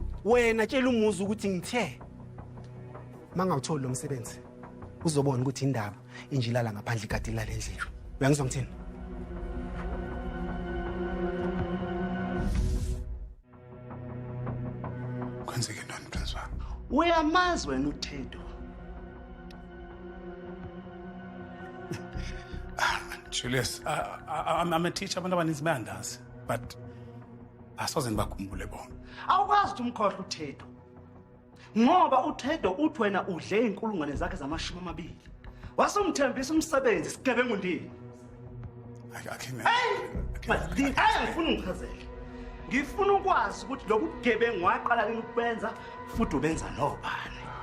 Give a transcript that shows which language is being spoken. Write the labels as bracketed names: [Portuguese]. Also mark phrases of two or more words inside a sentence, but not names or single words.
[Zulu] Wena tshela umuzi ukuthi ngithe mangawutholi lo msebenzi uzobona ukuthi indaba injilala ngaphandle ikati la lendlela. Uyangizwa ngithini? Kwenzeke ntoni Prince wami? Uyamazi wena uThendo. [English] Julius, I'm a teacher, [Zulu] abantu abaninzi bayandazi, but asoze ngibakhumbule bona. Awukwazi ukuthi umkhohle uThendo. Ngoba uThendo uthi wena udle inkulungwane zakhe zama-20. Wasumthembisa umsebenzi sigebengu ndini. Ngifuna ungichazele. Ngifuna ukwazi ukuthi lokhu bugebengu waqala lini ukubenza futhi ubenza nobani.